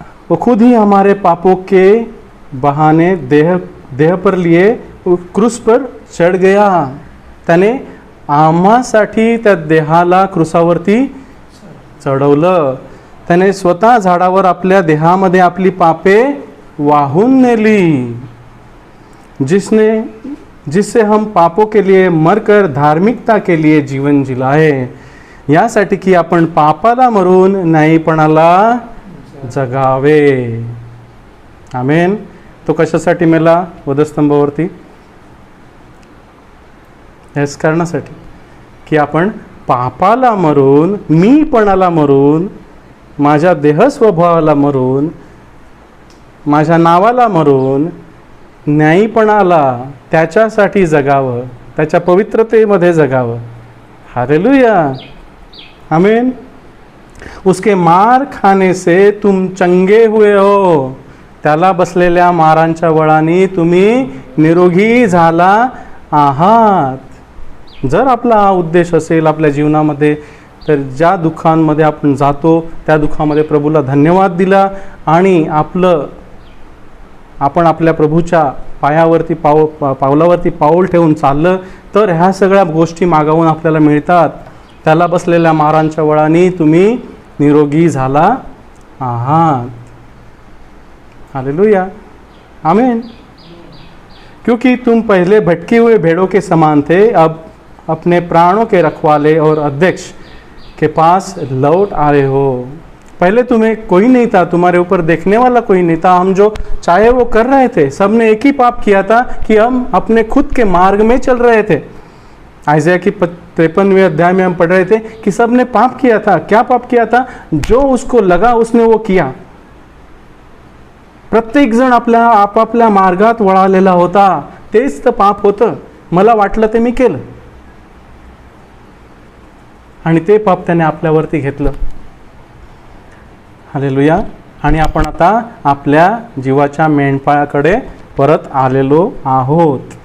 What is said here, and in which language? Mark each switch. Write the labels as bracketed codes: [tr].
[hi] वो खुद ही हमारे पापों के बहाने देह पर लिए क्रूस पर चढ गया. [mr] त्याने आम्हासाठी त्या देहाला क्रूसावरती चढवलं. त्याने स्वतः झाडावर आपल्या देहामध्ये आपली पापे वाहून नेली. [hi] जिससे हम पापों के लिए मरकर धार्मिकता के लिए जीवन जिलाए, [mr] यासाठी की आपण पापाला मरून न्यायीपणाला जगावे. आमेन. तो कशासाठी मेला वधस्तंभावरती? याच कारणासाठी की आपण पापाला मरून, मीपणाला मरून, माझ्या देह स्वभावाला मरून, माझ्या नावाला मरून, न्यायीपणाला त्याच्यासाठी जगावं, त्याच्या पवित्रतेमध्ये जगावं. हालेलुया. आमीन. [hi] उसके मार खाने से तुम चंगे हुए हो. [mr] त्याला बसलेल्या मारांच्या बळाने तुम्ही निरोगी झाला आहात. जर आपला हा उद्देश असेल आपल्या जीवनामध्ये, तर ज्या दुःखांमध्ये आपण जातो त्या दुःखामध्ये प्रभूला धन्यवाद दिला आणि आपण आपल्या प्रभूच्या पायावरती पावलावरती पाऊल ठेवून चाललं, तर ह्या सगळ्या गोष्टी मागावून आपल्याला मिळतात. त्याला बसलेल्या मारांच्या बळाने तुम्ही निरोगी झाला आहात. हालेलुया. आमीन. [hi] क्योंकि तुम पहले भटके हुए भेड़ों के समान थे, अब अपने प्राणों के रखवाले और अध्यक्ष के पास लौट आए हो. पहले तुम्हें कोई नहीं था, तुम्हारे ऊपर देखने वाला कोई नहीं था. हम जो चाहे वो कर रहे थे. सबने एक ही पाप किया था कि हम अपने खुद के मार्ग में चल रहे थे. आइज़ाया की 53वें अध्याय में हम पढ़ रहे थे कि सबने पाप किया था. क्या पाप किया था? जो उसको लगा उसने वो किया. [mr] प्रत्येक जण आपापल्या मार्गात वळालेला होता. तेच तर पाप होतं. मला वाटलं ते मी केलं आणि ते पाप त्याने आपल्यावरती घेतलं. हालेलुया. आणि आपण आता आपल्या जीवाच्या मेंढपाळाकडे परत आलेलो आहोत.